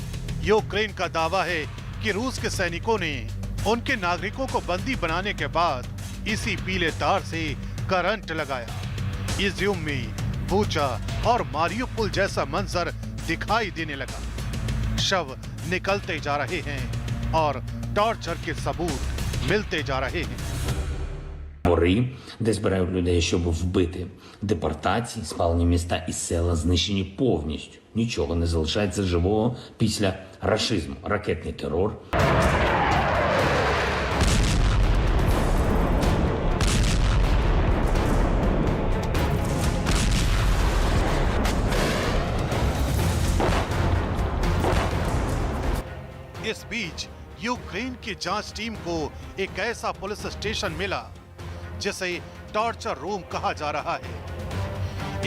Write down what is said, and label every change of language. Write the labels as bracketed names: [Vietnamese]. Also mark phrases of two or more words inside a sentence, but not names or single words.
[Hindi] यूक्रेन का दावा है कि रूस के सैनिकों ने उनके नागरिकों को बंदी बनाने के बाद इसी पीले तार से करंट लगाया। इज़्यूम में बूचा और मारियुपोल जैसा मंजर दिखाई देने लगा। शव निकलते जा रहे हैं और टॉर्चर के सबूत मिलते जा रहे हैं। [Ukrainian] Табори, де збирають людей, щоб вбити. Депортації, спалені міста і села знищені повністю. Нічого не залишається живого після рашизму. Ракетний терор. [Hindi] इस बीच यूक्रेन की जांच टीम को एक ऐसा पुलिस स्टेशन मिला जिसे [English] torture room [Hindi] कहा जा रहा है।